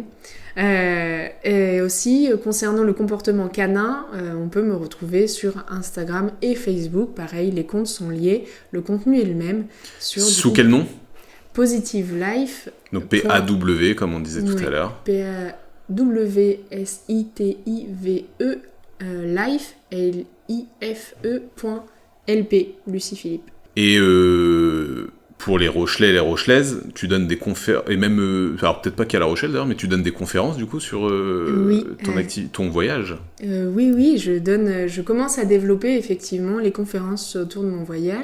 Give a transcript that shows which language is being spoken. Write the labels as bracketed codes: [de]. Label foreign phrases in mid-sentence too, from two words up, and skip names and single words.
[fr] Et aussi, concernant le comportement canin, on peut me retrouver sur Instagram et Facebook. Pareil, les comptes sont liés, le contenu est le même. Sous quel nom ? Positive Life. Donc P-A-W, comme on disait tout à l'heure. P-A-W-S-I-T-I-V-E, Life, L-I-F-E.LP, Lucie Philippe. Et pour les Rochelais et les Rochelaises, tu donnes des conférences, et même, alors peut-être pas qu'à La Rochelle d'ailleurs, mais tu donnes des conférences du coup sur ton voyage. Oui, je commence à développer effectivement les conférences autour de mon voyage.